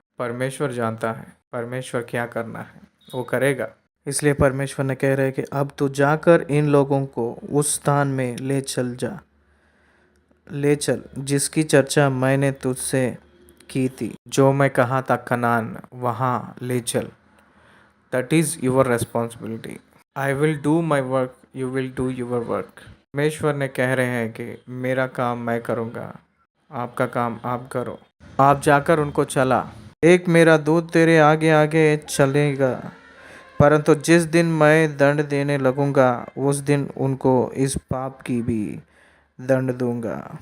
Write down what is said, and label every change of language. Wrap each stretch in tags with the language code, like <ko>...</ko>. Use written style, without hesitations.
<hi>परमेश्वर जानता है परमेश्वर क्या करना है, वो करेगा। इसलिए परमेश्वर ने कह रहे कि अब तू जाकर इन लोगों को उस स्थान में ले चल जिसकी चर्चा मैंने तुझसे की थी। जो मैं कहा था कनान, वहाँ ले चल।</hi> <en>That is your responsibility. I will do my work, you will do your work.</en> <hi>परमेश्वर ने कह रहे हैं कि मेरा काम मैं करूँगा, आपका काम आप करो। आप जाकर उनको चला। एक मेरा दूत तेरे आगे आगे चलेगा, परंतु जिस दिन मैं दंड देने लगूंगा उस दिन उनको इस पाप की भी दंड दूंगा।</hi>